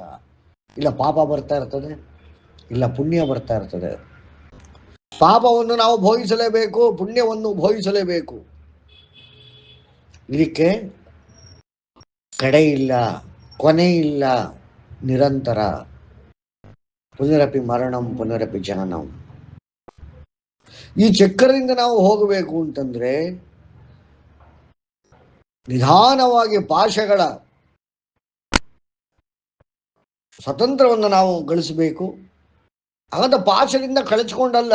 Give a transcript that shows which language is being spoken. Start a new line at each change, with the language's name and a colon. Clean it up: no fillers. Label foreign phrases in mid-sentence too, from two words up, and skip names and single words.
Kannada: ಇಲ್ಲ ಪಾಪ ಬರ್ತಾ ಇರ್ತದೆ, ಇಲ್ಲ ಪುಣ್ಯ ಬರ್ತಾ ಇರ್ತದೆ. ಪಾಪವನ್ನು ನಾವು ಭೋಗಿಸಲೇಬೇಕು, ಪುಣ್ಯವನ್ನು ಭೋಗಿಸಲೇಬೇಕು. ಇದಕ್ಕೆ ಕಡೆ ಇಲ್ಲ, ಕೊನೆ ಇಲ್ಲ. ನಿರಂತರ.
Sanskrit: ಪುನರಪಿ ಮರಣಂ ಪುನರಪಿ ಜನನಂ.
Kannada: ಈ ಚಕ್ರದಿಂದ ನಾವು ಹೋಗಬೇಕು ಅಂತಂದ್ರೆ ನಿಧಾನವಾಗಿ ಪಾಶಗಳ ಸ್ವತಂತ್ರವನ್ನು ನಾವು ಗಳಿಸಬೇಕು. ಹಾಗಂತ ಪಾಶದಿಂದ ಕಳಚಿಕೊಂಡಲ್ಲ.